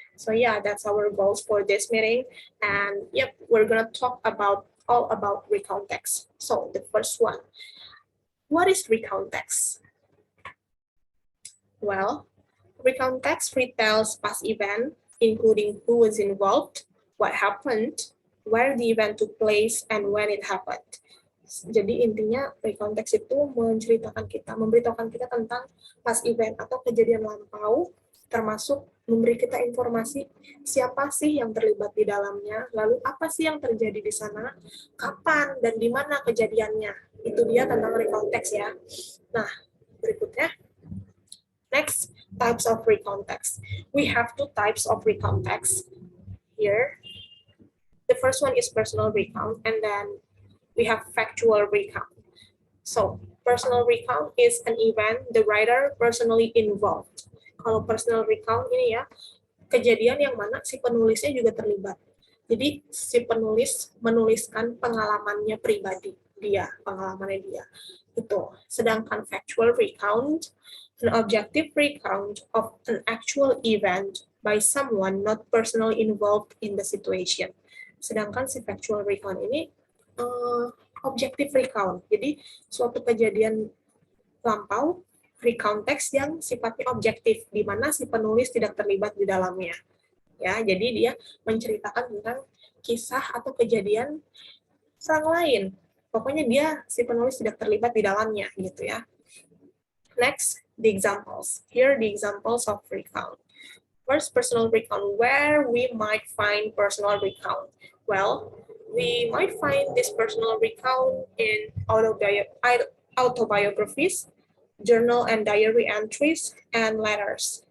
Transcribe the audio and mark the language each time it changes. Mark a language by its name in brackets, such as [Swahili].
[English] So yeah, that's our goals for this meeting. And yep, we're gonna talk about all about recount text. So the first one, what is recount text? Well, recount text retells past event, including who was involved, what happened, where the event took place, and when it happened. [Indonesian] Jadi intinya recount text itu memberitahukan kita tentang past event atau kejadian lampau, termasuk memberi kita informasi siapa sih yang terlibat di dalamnya, lalu apa sih yang terjadi di sana, kapan dan di mana kejadiannya. Itu dia tentang recount text ya. Nah, berikutnya. [English] Next, types of recount text. We have two types of recount text here. The first one is personal recount, and then we have factual recount. So, personal recount is an event the writer personally involved. [Indonesian] Kalau personal recount ini ya, kejadian yang mana si penulisnya juga terlibat. Jadi, si penulis menuliskan pengalamannya pribadi, pengalamannya dia. Itu. [English] Sedangkan factual recount, an objective recount of an actual event by someone not personally involved in the situation. [Indonesian] Sedangkan si factual recount ini objective recount. Jadi suatu kejadian lampau, recount text yang sifatnya objektif, di mana si penulis tidak terlibat di dalamnya. Ya, jadi dia menceritakan tentang kisah atau kejadian orang lain. Pokoknya dia si penulis tidak terlibat di dalamnya gitu ya. [English] Next, the examples. Here are the examples of recount. First, personal recount. Where we might find personal recount? Well, we might find this personal recount in autobiographies, journal and diary entries, and letters.